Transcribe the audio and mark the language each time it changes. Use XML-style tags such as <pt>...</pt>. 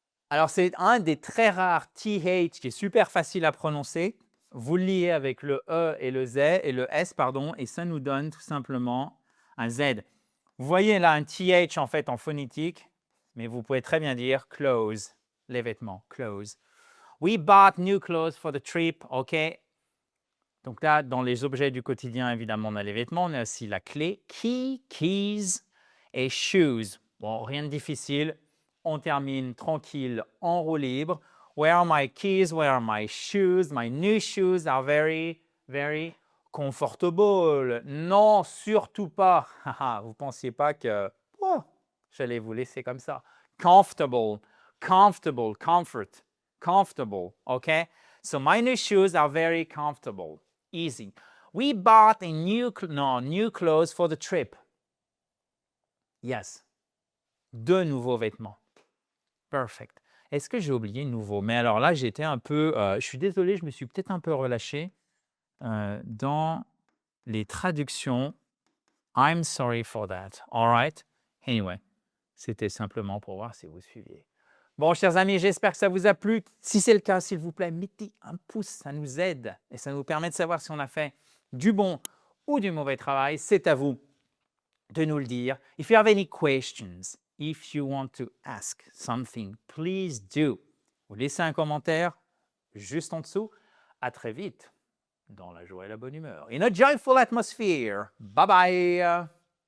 <fr>Alors, c'est un des très rares TH qui est super facile à prononcer. Vous le liez avec le E et le Z et le S, pardon, et ça nous donne tout simplement un Z. Vous voyez là un TH en fait en phonétique, mais vous pouvez très bien dire clothes, les vêtements, clothes.</fr> <en>We bought new clothes for the trip, OK?</en> <fr>Donc là, dans les objets du quotidien, évidemment, on a les vêtements, on a aussi la clé, key, keys et shoes. Bon, rien de difficile. On termine tranquille en roue libre.</fr> <en>Where are my keys? Where are my shoes? My new shoes are very, very Comfortable.</en> <fr>Non, surtout pas. Haha, vous ne pensiez pas que oh, j'allais vous laisser comme ça.</fr> <en>Comfortable, comfortable, comfort, comfortable. Okay? So my new shoes are very comfortable. Easy. We bought a new clothes for the trip. Yes.</en> <fr>2 nouveaux vêtements.</fr> <en>Perfect.</en> <fr>Est-ce que j'ai oublié nouveau? Mais alors là, j'étais un peu, je suis désolé, je me suis peut-être un peu relâché dans les traductions.</fr> <en>I'm sorry for that. All right? Anyway,</en> <fr>c'était simplement pour voir si vous suiviez. Bon, chers amis, j'espère que ça vous a plu. Si c'est le cas, s'il vous plaît, mettez un pouce, ça nous aide et ça nous permet de savoir si on a fait du bon ou du mauvais travail. C'est à vous de nous le dire.</fr> <en>If you have any questions, if you want to ask something, please do.</en> <fr>Vous laissez un commentaire juste en dessous. À très vite dans la joie et la bonne humeur.</fr> <en>In a joyful atmosphere. Bye bye.</en>